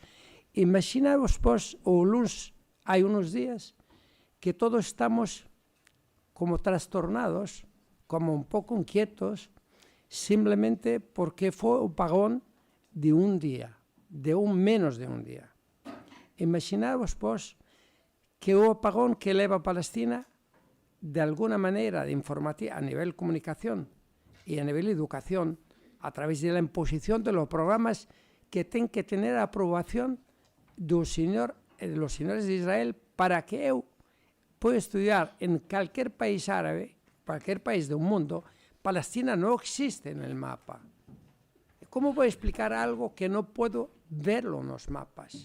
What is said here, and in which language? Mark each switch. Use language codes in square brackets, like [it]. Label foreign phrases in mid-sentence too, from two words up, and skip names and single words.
[gl] Imaginavos, pois, o luns, hai unos días, que todos estamos como trastornados, como un pouco inquietos, simplemente porque foi o apagón de un día, de menos de un día. Imaginavos, pois, que o apagón que leva a Palestina, de alguna maneira, de informativa, a nivel comunicación e a nivel educación, [es] a través de la imposición de los programas que [gl] ten que [es] tener a aprobación de los señores de Israel para que eu pueda estudiar en cualquier país árabe, cualquier país del mundo. Palestina no existe en el mapa. ¿Cómo voy a explicar algo que no puedo verlo en los mapas?